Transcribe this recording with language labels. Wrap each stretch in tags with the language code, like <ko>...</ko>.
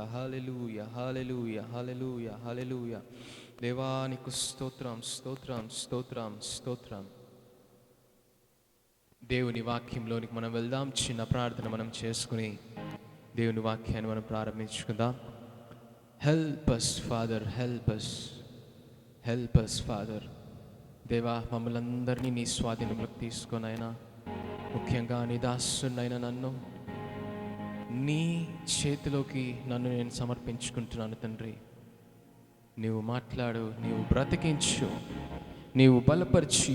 <te>హల్లెలూయా హల్లెలూయా హల్లెలూయా హల్లెలూయా. దేవానికి స్తోత్రం స్తోత్రం స్తోత్రం స్తోత్రం. దేవుని వాక్యంలోనికి మనం వెళ్దాం. చిన్న ప్రార్థన మనం చేసుకుని దేవుని వాక్యాన్ని మనం ప్రారంభించుకుందాం.</te> <en>Help us Father, help us, help us Father.</en> <te>దేవా, మమ్మల్ని అందరినీ నీ స్వాధీనంలోకి తీసుకొనైనా, ముఖ్యంగా నీ దాసునైనా నన్ను నీ చేతిలోకి నన్ను నేను సమర్పించుకుంటున్నాను తండ్రి. నీవు మాట్లాడు, నీవు బ్రతికించు, నీవు బలపరిచి.</te>